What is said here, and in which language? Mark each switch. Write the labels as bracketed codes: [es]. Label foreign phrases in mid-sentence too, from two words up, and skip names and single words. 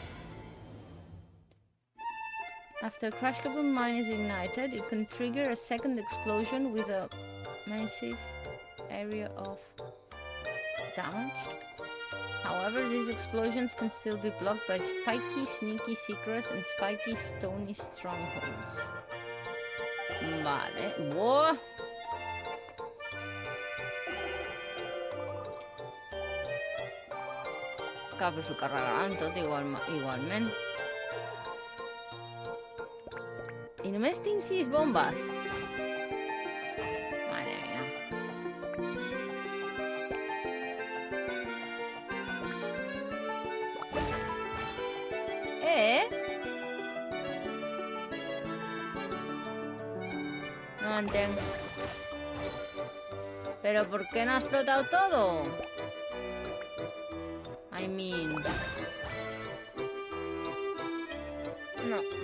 [en] After Crash Kaboom mine is ignited, it can trigger a second explosion with a massive area of damage. However, these explosions can still be blocked by spiky, sneaky secrets and spiky, stony strongholds. [es] Vale. ¡Wow! [ca] Clar, però s'ho carregaran tot igualment. I només tinc 6 bombes. [es] Madre mía. No entiendo. ¿Pero por qué no ha explotado todo? [en] I mean... [es] No.